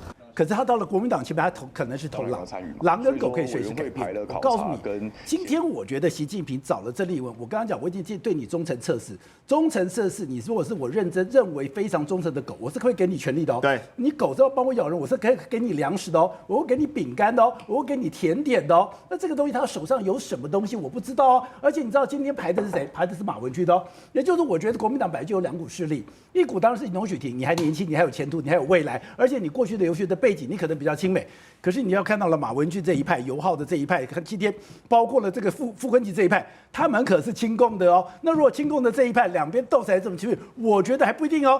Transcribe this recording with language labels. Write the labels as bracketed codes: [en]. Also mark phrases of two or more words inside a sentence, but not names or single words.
[zh] 可是他到了國民黨前面，他可能是頭狼，狼跟狗可以隨時改變。我告訴你，今天我覺得習近平找了鄭麗文，我剛剛講，我已經對你忠誠測試，忠誠測試，你如果是我認真認為非常忠誠的狗，我是會給你權利的哦。對，你狗是要幫我咬人，我是可以給你糧食的哦，我會給你餅乾的哦，我會給你甜點的哦。那這個東西他手上有什麼東西我不知道哦。而且你知道今天排的是誰？排的是馬文君的哦。也就是我覺得國民黨本來就有2股勢力，一股當然是龍許廷，你還年輕，你還有前途，你還有未來，而且你過去的留學的背景，你可能比較親美。可是你要看到了馬文君這一派，尤浩的這一派，今天包括了這個傅昆萁這一派，他們可是親共的哦。那如果親共的這一派兩邊鬥起來這麼激烈，我覺得還不一定哦。